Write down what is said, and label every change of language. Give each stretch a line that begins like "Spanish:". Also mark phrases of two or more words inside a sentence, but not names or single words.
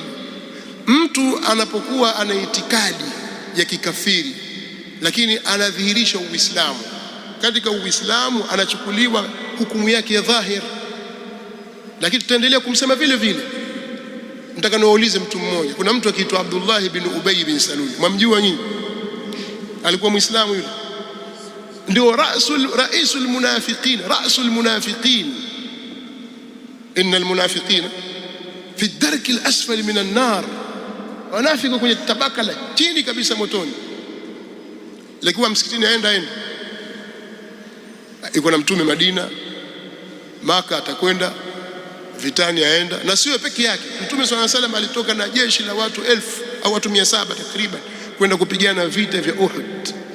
Swahili: Mtu anapokuwa ana itikadi ya kikafiri lakini anadhihirisha Uislamu, katika Uislamu anachukuliwa hukumu yake ya dhahir, lakini tutaendelea kumsema vile vile. Nataka niwaulize mtu mmoja. Kuna mtu akiitwa Abdullah bin Ubay bin Salul, mwamjua nyinyi? Alikuwa Muislamu yule, ndio
Arabic: رئيس المنافقين. إن المنافقين في الدرك الأسفل من النار,
Swahili: wanafika kwenye tabaka la chini kabisa motoni. Alikuwa msikitini aenda iko na Mtume Madina, Maka atakwenda vitani, aenda na sio peke yake. Mtume
Arabic: صلى الله عليه وسلم
Swahili: alitoka na jeshi la watu 1000 au watu 700 takriban kwenda kupigana vita vya Uhud.